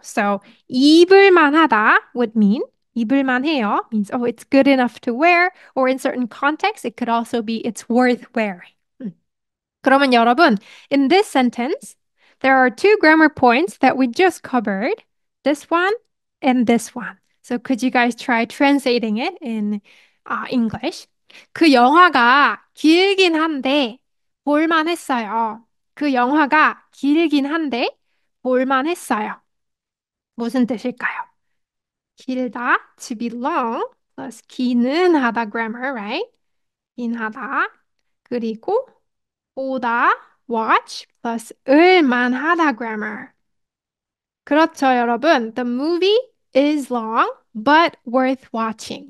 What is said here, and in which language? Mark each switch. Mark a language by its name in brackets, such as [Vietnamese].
[English] So 입을만하다 would mean 입을만해요 means it's good enough to wear, or in certain contexts it could also be it's worth wearing. [Korean] 그러면 여러분, [English] in this sentence, there are two grammar points that we just covered. This one and this one. So could you guys try translating it in English? [Korean] 그 영화가 길긴 한데 볼만했어요. 그 영화가 길긴 한데 볼만했어요. 무슨 뜻일까요? [English] 길다, to be long, plus 기는 하다 grammar, right? [Korean] 긴 하다. [English] 그리고 보다, watch, plus 을만하다 grammar. [Korean] 그렇죠, 여러분. [English] The movie is long, but worth watching.